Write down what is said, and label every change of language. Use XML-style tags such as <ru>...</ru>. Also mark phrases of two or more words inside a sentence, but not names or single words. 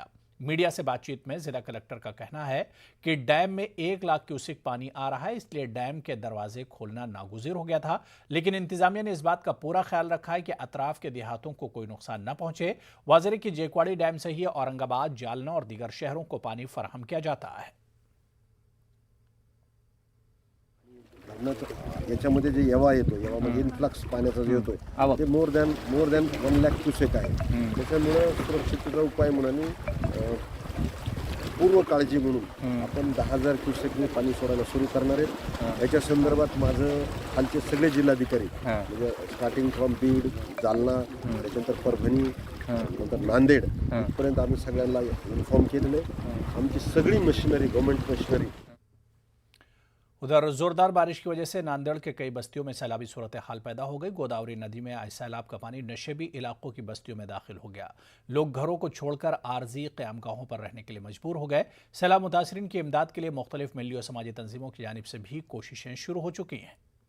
<ur>میڈیا سے بات چیت میں ضلع کلکٹر کا کہنا ہے کہ ڈیم میں 1 لاکھ کیوسک پانی آ رہا ہے، اس لیے ڈیم کے دروازے کھولنا ناگزیر ہو گیا تھا، لیکن انتظامیہ نے اس بات کا پورا خیال رکھا ہے کہ اطراف کے دیہاتوں کو کوئی نقصان نہ پہنچے۔ واضح ہے کہ جیکواڑی ڈیم سے ہی اورنگ آباد، جالنا اور دیگر شہروں کو پانی فراہم کیا جاتا ہے۔</ur> <mr>याच्यामध्ये जे येवा येतो, येवामध्ये इन्फ्लक्स पाण्याचा जो येतोय ते</mr> <en>more than</en> <mr>1 लाख क्युसेक आहे। त्याच्यामुळे सुरक्षिततेचा उपाय म्हणून पूर्व काळजी म्हणून आपण 10,000 क्युसेकने पाणी सोडायला सुरू करणार आहेत। याच्या संदर्भात माझं खालचे सगळे जिल्हाधिकारी म्हणजे</mr> <en>starting from</en> <mr>बीड, जालना, त्याच्यानंतर परभणी, नंतर नांदेड इथपर्यंत आम्ही सगळ्यांना इन्फॉर्म केलेलं आहे। आमची सगळी मशिनरी,</mr> <en>government machinery.</en> <ur>ادھر زوردار بارش کی وجہ سے ناندیڑ کے کئی بستیوں میں سیلابی صورت حال پیدا ہو گئی. گوداوری ندی میں آئے سیلاب کا پانی نشیبی علاقوں کی بستیوں میں داخل ہو گیا. لوگ گھروں کو چھوڑ کر عارضی قیام گاہوں پر رہنے کے لیے مجبور ہو گئے. سیلاب متاثرین کی امداد کے لیے مختلف ملی اور سماجی تنظیموں کی جانب سے بھی کوششیں شروع ہو چکی ہیں.</ur>